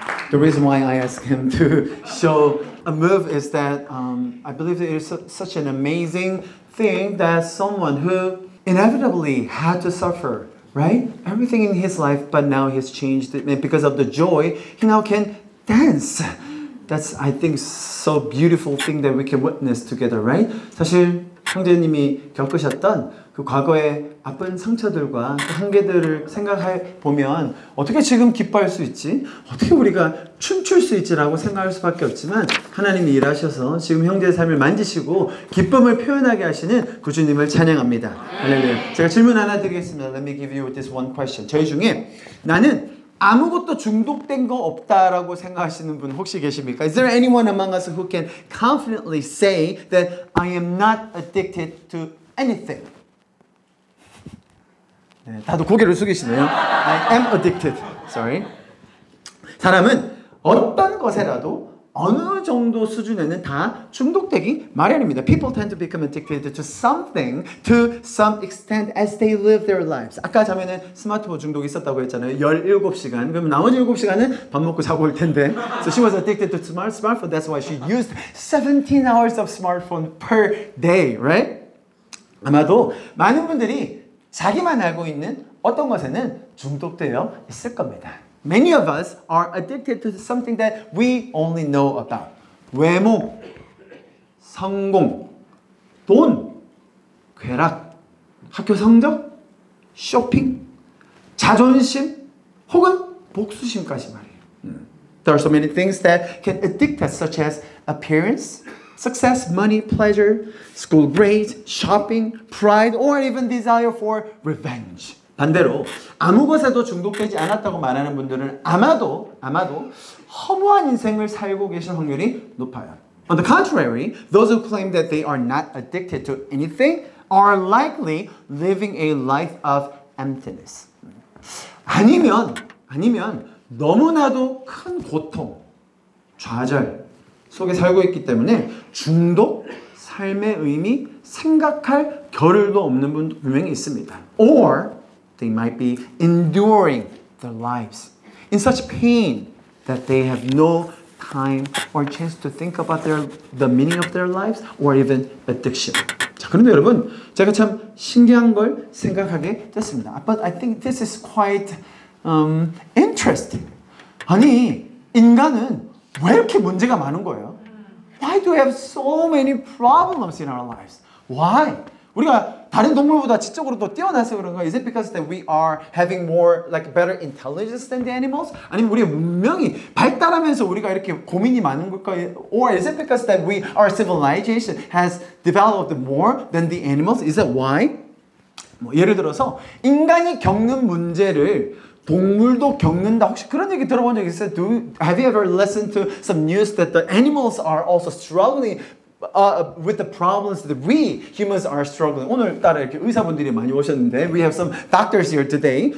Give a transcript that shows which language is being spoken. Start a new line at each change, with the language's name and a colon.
English: The reason why I asked him to show a move is that I believe it is such an amazing thing that someone who inevitably had to suffer, right? Everything in his life, but now he's changed it. And because of the joy, he now can dance. That's, I think, so beautiful thing that we can witness together, right?
Korean: 사실 형제님이 겪으셨던 그 과거의 아픈 상처들과 한계들을 생각해 보면 어떻게 지금 기뻐할 수 있지? 어떻게 우리가 춤출 수 있지라고 생각할 수밖에 없지만 하나님이 일하셔서 지금 형제의 삶을 만지시고 기쁨을 표현하게 하시는 구주님을 찬양합니다. 할렐루야. 제가 질문 하나 드리겠습니다.
English: Let me give you this one question.
Korean: 저희 중에 나는 아무것도 중독된 거 없다라고 생각하시는 분 혹시 계십니까?
English: Is there anyone among us who can confidently say that I am not addicted to anything?
Korean: 네, 다들 고개를 숙이시네요.
English: I am addicted. Sorry.
Korean: 사람은 어떤 것에라도 어느 정도 수준에는 다 중독되기 마련입니다.
English: People tend to become addicted to something to some extent as they live their lives.
Korean: 아까 자매는 스마트폰 중독이 있었다고 했잖아요. 17시간. 그러면 나머지 7시간은 밥 먹고 자고 올 텐데.
English: So she was addicted to smartphone. That's why she used 17 hours of smartphone per day, right?
Korean: 아마도 많은 분들이 자기만 알고 있는 어떤 것에는 중독되어 있을 겁니다.
English: Many of us are addicted to something that we only know about.
Korean: 외모, 성공, 돈, 쾌락, 학교 성적, 쇼핑, 자존심, 혹은 복수심까지 말이에요.
English: There are so many things that can addict us, such as appearance, success, money, pleasure, school grades, shopping, pride, or even desire for revenge.
Korean: 반대로 아무 것에도 중독되지 않았다고 말하는 분들은 아마도 허무한 인생을 살고 계실 확률이 높아요.
English: On the contrary, those who claim that they are not addicted to anything are likely living a life of emptiness.
Korean: 아니면 너무나도 큰 고통, 좌절 속에 살고 있기 때문에 중독, 삶의 의미, 생각할 겨를도 없는 분도 분명히 있습니다.
English: Or they might be enduring their lives in such pain that they have no time or chance to think about the meaning of their lives or even addiction.
Korean: 자, 그런데 여러분, 제가 참 신기한 걸 생각하게 됐습니다.
English: But I think this is quite interesting.
Korean: 아니, 인간은 왜 이렇게 문제가 많은 거예요?
English: Why do we have so many problems in our lives? Why?
Korean: 우리가 다른 동물보다 지적으로 더 뛰어나서 그런가?
English: Is it because that we are having more like better intelligence than the animals?
Korean: 아니면 우리의 문명이 발달하면서 우리가 이렇게 고민이 많은 걸까요?
English: Or is it because that our civilization has developed more than the animals? Is that why?
Korean: 뭐 예를 들어서 인간이 겪는 문제를 동물도 겪는다. 혹시 그런 얘기 들어본 적 있어요?
English: Have you ever listened to some news that the animals are also struggling with the problems that we humans are struggling?
Korean: 오늘따라 이렇게 의사분들이 많이 오셨는데
English: we have some doctors here today.